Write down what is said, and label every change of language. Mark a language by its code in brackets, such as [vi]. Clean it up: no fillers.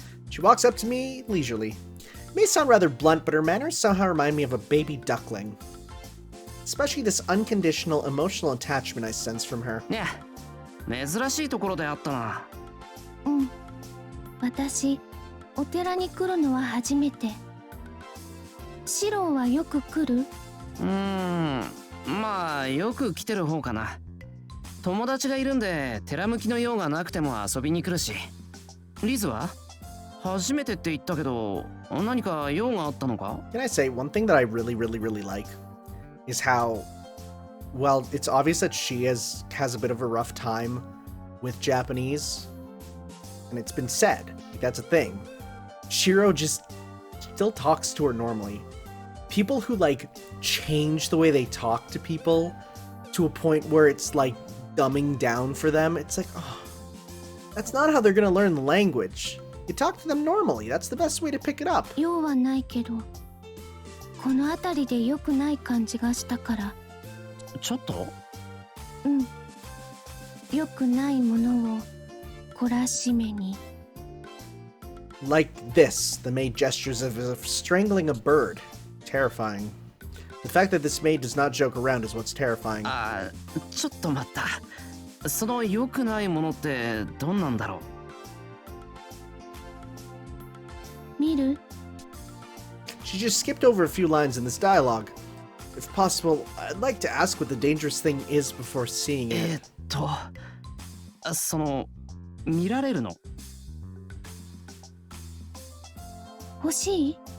[en] She walks up to me leisurely. It may sound rather blunt, but her manners somehow remind me of a baby duckling. Especially this unconditional emotional attachment I sense from her. Yeah. [ja] 珍しいところであったな。私、お寺に来るのは初めて。シロはよく来る？まあよく来てる方かな。友達がいるんで寺向きの用がなくても遊びに来るし。リズは？初めてって言ったけど、何か用があったのか？ [en] Can I say one thing that I really like is how, well, it's obvious that she has a bit of a rough time with Japanese, and it's been said, like that's a thing. Shiro just still talks to her normally. People who like change the way they talk to people to a point where it's like dumbing down for them, it's like, oh, that's not how they're gonna learn the language. You talk to them normally. That's the best way to pick it up. [ja] 用はないけど、この辺りで良くない感じがしたから。ちょっと？良くないものを懲らしめに。 [en] Like this, the maid gestures as if strangling a bird. Terrifying. The fact that this maid does not joke around is what's terrifying. [ja] ちょっと待った。その良くないものってどんなんだろう？見る？ [en] She just skipped over a few lines in this dialogue. If possible, I'd like to ask what the dangerous thing is before seeing it. [ja] その見られるの？欲しい？